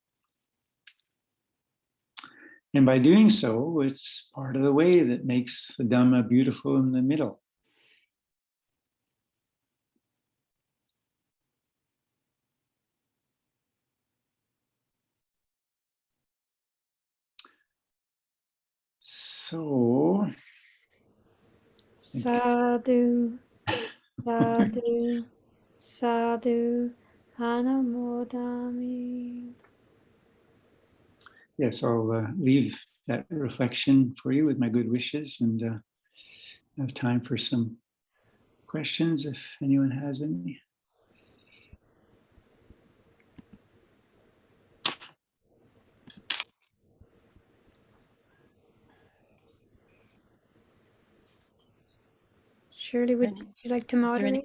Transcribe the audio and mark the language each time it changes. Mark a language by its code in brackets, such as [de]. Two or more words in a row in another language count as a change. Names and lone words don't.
[en] And by doing so, it's part of the way that makes the Dhamma beautiful in the middle. So, [pi] Sadhu, sadhu, sadhu, anamodami. [en] yes, I'll leave that reflection for you with my good wishes, and have time for some questions if anyone has any. Shirley, would you like to moderate?